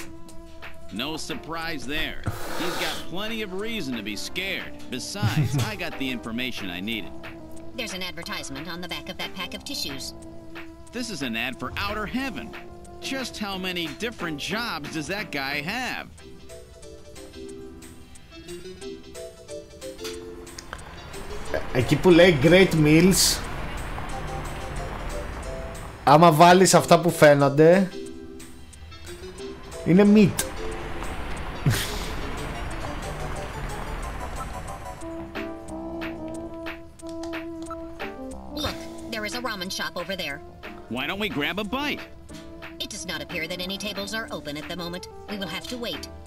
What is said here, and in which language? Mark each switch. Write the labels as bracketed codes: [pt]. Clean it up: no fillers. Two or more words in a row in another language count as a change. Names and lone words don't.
[en] No surprise there. He's got plenty of reason to be scared. Besides, I got the information I needed. There's an advertisement on the back of that pack of tissues. This is an ad for outer heaven. Just how many different jobs does that guy have? [el] Εκεί που λέει [en] great meals, [el] άμα βάλεις αυτά που φαίνονται, είναι meat. [en] Look, there is a ramen shop over there. Why don't we grab a bite? It does not appear that any tables are open at the moment. We will have to wait.